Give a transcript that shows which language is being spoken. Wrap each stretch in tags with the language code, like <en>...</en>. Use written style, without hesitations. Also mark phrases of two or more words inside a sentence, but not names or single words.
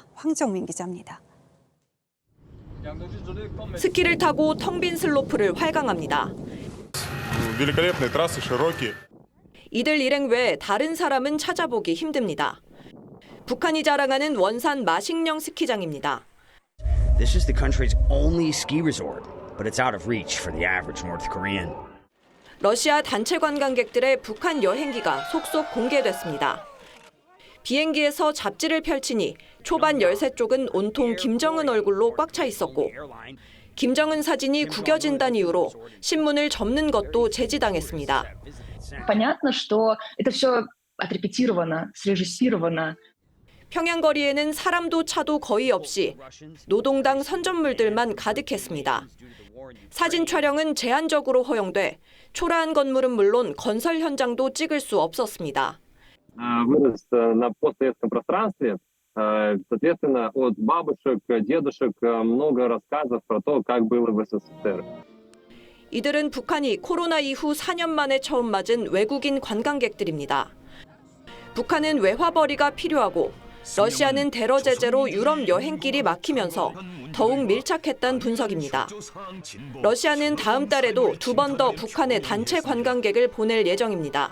<ko>황정민 기자입니다. 스키를 타고 텅 빈 슬로프를 활강합니다. 이들 일행 외 다른 사람은 찾아보기 힘듭니다. 북한이 자랑하는 원산 마식령 스키장입니다.</ko> <en>This is the country's only ski resort, but it's out of reach for the average North Korean.</en> <ko>러시아 단체 관광객들의 북한 여행기가 속속 공개됐습니다. 비행기에서 잡지를 펼치니 초반 13쪽은 온통 김정은 얼굴로 꽉 차 있었고 김정은 사진이 구겨진다는 이유로 신문을 접는 것도 제지당했습니다.</ko> <ru>Понятно, что это всё отрепетировано, срежиссировано.</ru> <ko>평양 거리에는 사람도 차도 거의 없이 노동당 선전물들만 가득했습니다. 사진 촬영은 제한적으로 허용돼 초라한 건물은 물론 건설 현장도 찍을 수 없었습니다.</ko> <ru>Соответственно, от бабушек, дедушек много рассказов про то, как было в СССР.</ru> <ko>이들은 북한이 코로나 이후 4년 만에 처음 맞은 외국인 관광객들입니다. 북한은 외화벌이가 필요하고 러시아는 테러 제재로 유럽 여행길이 막히면서 더욱 밀착했다는 분석입니다. 러시아는 다음 달에도 2번 더 북한에 단체 관광객을 보낼 예정입니다.</ko>